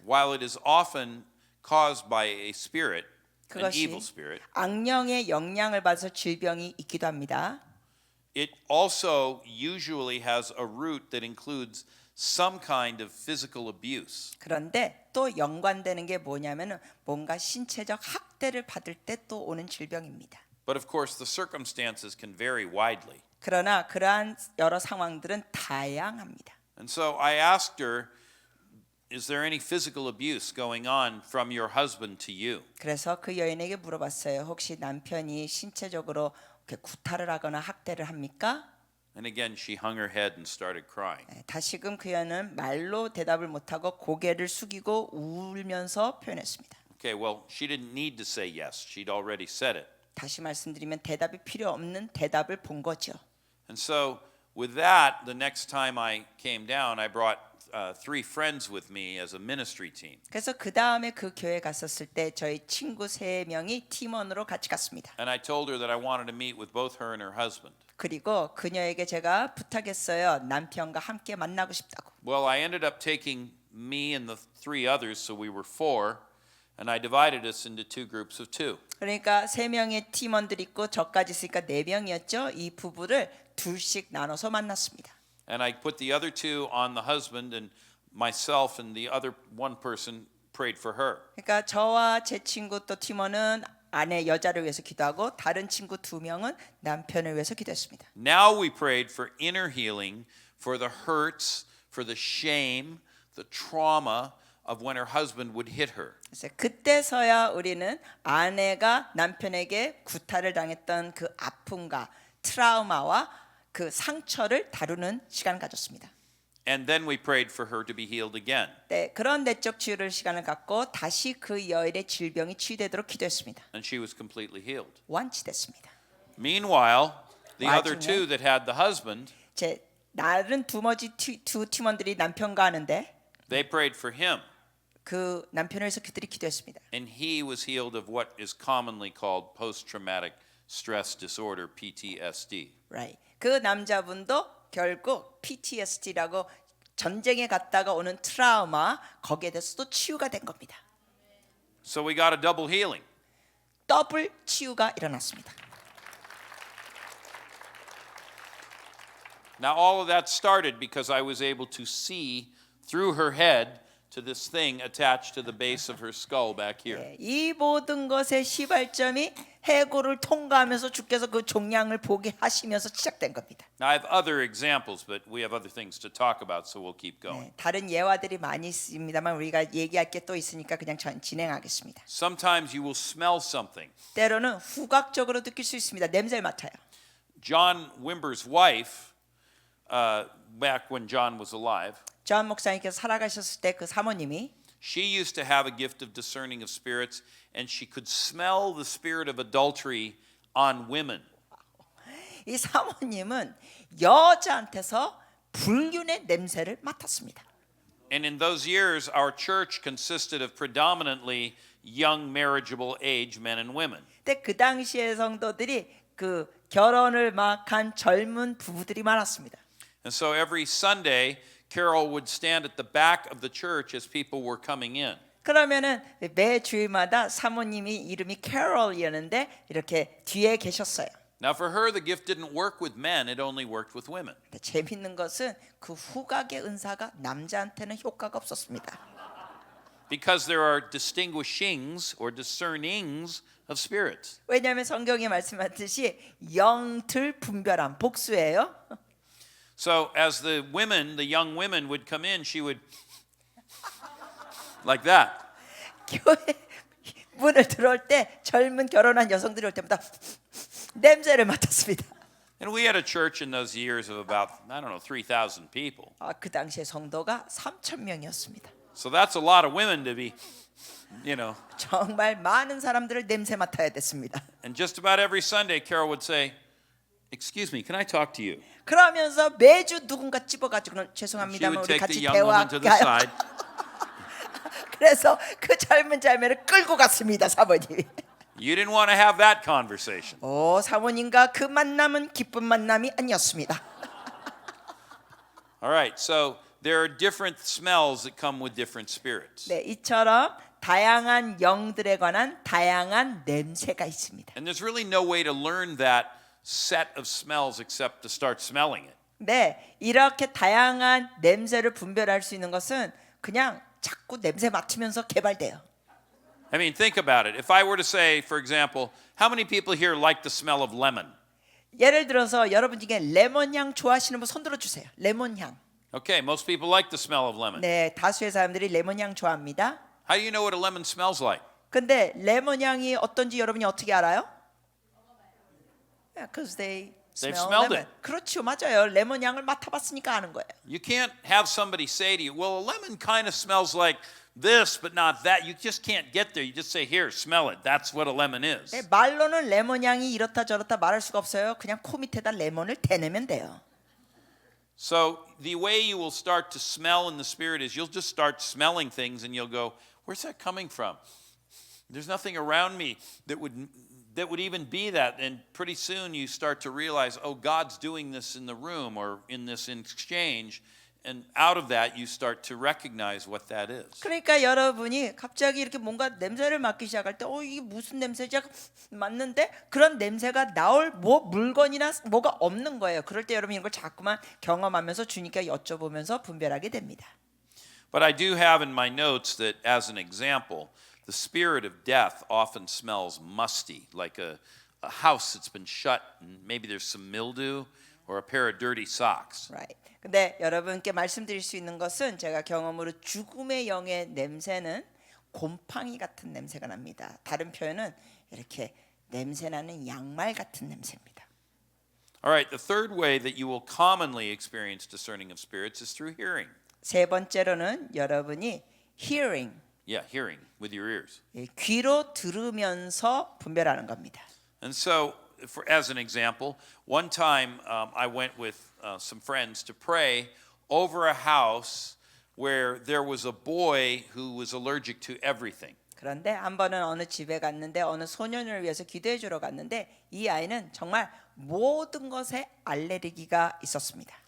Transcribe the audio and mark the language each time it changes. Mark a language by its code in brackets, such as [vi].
[en] while it is often caused by a spirit, an [ko] 그것이 [en] evil spirit, [ko] 악령의 영향을 받아서 질병이 있기도 합니다. [en] it also usually has a root that includes some kind of physical abuse. [ko] 그런데 또 연관되는 게 뭐냐면은 뭔가 신체적 학대를 받을 때 또 오는 질병입니다. [en] But of course, the circumstances can vary widely. [ko] 그러나 그러한 여러 상황들은 다양합니다. [en] And so I asked her, is there any physical abuse going on from your husband to you? [ko] 그래서 그 여인에게 물어봤어요. 혹시 남편이 신체적으로 이렇게 구타를 하거나 학대를 합니까? [en] And again, she hung her head and started crying. [ko] 다시금 그 여인은 말로 대답을 못하고 고개를 숙이고 울면서 표현했습니다. [en] Okay, well, she didn't need to say yes. She'd already said it. [ko] 다시 말씀드리면 대답이 필요 없는 대답을 본 거죠. [en] And so, with that, the next time I came down, I brought 3 friends with me as a ministry team. [ko] 그래서 그 다음에 그 교회 갔었을 때 저희 친구 3명이 팀원으로 같이 갔습니다. [en] And I told her that I wanted to meet with both her and her husband. [ko] 그리고 그녀에게 제가 부탁했어요. 남편과 함께 만나고 싶다고. [en] Well, I ended up taking me and the 3 others, so we were 4, and I divided us into 2 groups of 2. [ko] 그러니까 3명의 팀원들이 있고 저까지 있으니까 4명이었죠. 이 부부를 둘씩 나눠서 만났습니다. [en] And I put the other 2 on the husband, and myself and the other one person prayed for her. [ko] 그러니까 저와 제 친구 또 팀원은 아내 여자를 위해서 기도하고 다른 친구 2명은 남편을 위해서 기도했습니다. [en] Now we prayed for inner healing, for the hurts, for the shame, the trauma of when her husband would hit her. [ko] 그래서 그때서야 우리는 아내가 남편에게 구타를 당했던 그 아픔과 트라우마와 그 상처를 다루는 시간을 가졌습니다. [en] And then we prayed for her to be healed again. [ko] 네, 그런 내적 치유를 시간을 갖고 다시 그 여인의 질병이 치유되도록 기도했습니다. [en] And she was completely healed. [ko] 완치됐습니다. [en] Meanwhile, the other [ko] 와중에 [en] 2 that had the husband, [ko] 제 다른 두 팀원들이 남편과 하는데 [en] they prayed for him, [ko] 그 남편을 위해서 그들이 기도했습니다. [en] and he was healed of what is commonly called post-traumatic stress disorder, PTSD. Right. [ko] 그 남자분도 결국 PTSD라고 전쟁에 갔다가 오는 트라우마 거기에 대해서도 치유가 된 겁니다. [en] So we got a double healing. [ko] 더블 치유가 일어났습니다. [en] Now all of that started because I was able to see through her head to this thing attached to the base of her skull back here. [ko] 네, 이 모든 것의 시발점이 해고를 통과하면서 주께서 그 종양을 보게 하시면서 시작된 겁니다. [en] Now I have other examples, but we have other things to talk about, so we'll keep going. [ko] 네, 다른 예화들이 많이 있습니다만 우리가 얘기할 게 또 있으니까 그냥 진행하겠습니다. [en] Sometimes you will smell something. [ko] 때로는 후각적으로 느낄 수 있습니다. 냄새를 맡아요. [en] John Wimber's wife, back when John was alive, [ko] 존 목사님께서 살아가셨을 때 그 사모님이 [en] she used to have a gift of discerning of spirits, and she could smell the spirit of adultery on women. [ko] 이 사모님은 여자한테서 불륜의 냄새를 맡았습니다. [en] And in those years, our church consisted of predominantly young marriageable age men and women. [ko] 근데 그 당시의 성도들이 그 결혼을 막 한 젊은 부부들이 많았습니다. [en] And so every Sunday, Carol would stand at the back of the church as people were coming in. [ko] 그러면은 매 주일마다 사모님이 이름이 캐롤이었는데 이렇게 뒤에 계셨어요. [en] Now, for her, the gift didn't work with men, it only worked with women. [ko] 근데 재밌는 것은 그 후각의 은사가 남자한테는 효과가 없었습니다. [en] because there are distinguishings or discernings of spirits. [ko] 왜냐하면 성경이 말씀하듯이 영들 분별함 복수예요. [en] So as the young women would come in, she would like that. [ko] 교회 문을 들어올 때 젊은 결혼한 여성들이 올 때마다 냄새를 맡았습니다. [en] And we had a church in those years of about, I don't know, 3,000 people. [ko] 그 당시에 성도가 3,000명이었습니다. [en] So that's a lot of women to be, [ko] 정말 많은 사람들을 냄새 맡아야 됐습니다. [en] And just about every Sunday, Carol would say, "Excuse me, can I talk to you?" [ko] 그러면서 매주 누군가 찝어가지고 [en] She [ko] 죄송합니다만 [en] would [ko] 우리 [en] take the young woman to the [ko] 대화할까요? [en] side. [ko] 그래서 그 젊은 자매를 끌고 갔습니다, 사모님이. [en] You didn't want to have that conversation. [ko] 사모님과 그 만남은 기쁜 만남이 아니었습니다. [en] All right, so there are different smells that come with different spirits. [ko] 네, 이처럼 다양한 영들에 관한 다양한 냄새가 있습니다. [en] And there's really no way to learn that set of smells except to start smelling it. [ko] 네, 이렇게 다양한 냄새를 분별할 수 있는 것은 그냥 자꾸 냄새 맡으면서 개발돼요. [en] I mean, think about it. If I were to say, for example, how many people here like the smell of lemon? [ko] 예를 들어서 여러분 중에 레몬 향 좋아하시는 분 손 들어 주세요. 레몬 향. [en] Okay, most people like the smell of lemon. [ko] 네, 다수의 사람들이 레몬 향 좋아합니다. [en] How do you know what a lemon smells like? [ko] 근데 레몬 향이 어떤지 여러분이 어떻게 알아요? [en] Because they smell smelled lemon. it. [ko] 그렇죠, 맞아요. 레몬 향을 맡아봤으니까 아는 거예요. [en] You can't have somebody say to you, well, a lemon kind of smells like this, but not that. You just can't get there. You just say, here, smell it. That's what a lemon is. [ko] 네, 말로는 레몬 향이 이렇다 저렇다 말할 수가 없어요. 그냥 코 밑에다 레몬을 대내면 돼요. [en] So the way you will start to smell in the Spirit is you'll just start smelling things and you'll go, where's that coming from? There's nothing around me that would even be that. And pretty soon you start to realize, oh, God's doing this in the room or in this exchange. And out of that, you start to recognize what that is. [ko] 그러니까 여러분이 갑자기 이렇게 뭔가 냄새를 맡기 시작할 때, 이게 무슨 냄새지? 맞는데 그런 냄새가 나올 물건이나 뭐가 없는 거예요. 그럴 때 여러분 이걸 자꾸만 경험하면서 주님께 여쭤보면서 분별하게 됩니다. [en] But I do have in my notes that, as an example, the spirit of death often smells musty, like a house that's been shut, and maybe there's some mildew or a pair of dirty socks. Right. [ko] 근데 여러분께 말씀드릴 수 있는 것은 제가 경험으로 죽음의 영의 냄새는 곰팡이 같은 냄새가 납니다. 다른 표현은 이렇게 냄새나는 양말 같은 냄새입니다. [en] All right, the third way that you will commonly experience discerning of spirits is through hearing. [ko] 세 번째로는 여러분이 hearing, [en] Yeah, hearing with your ears. [ko] 귀로 들으면서 분별하는 겁니다. [en] And so, as an example, one time I went with some friends to pray over a house where there was a boy who was allergic to everything. [ko] 그런데 한 번은 어느 집에 갔는데 어느 소년을 위해서 기도해 주러 갔는데 이 아이는 정말 모든 것에 알레르기가 있었습니다.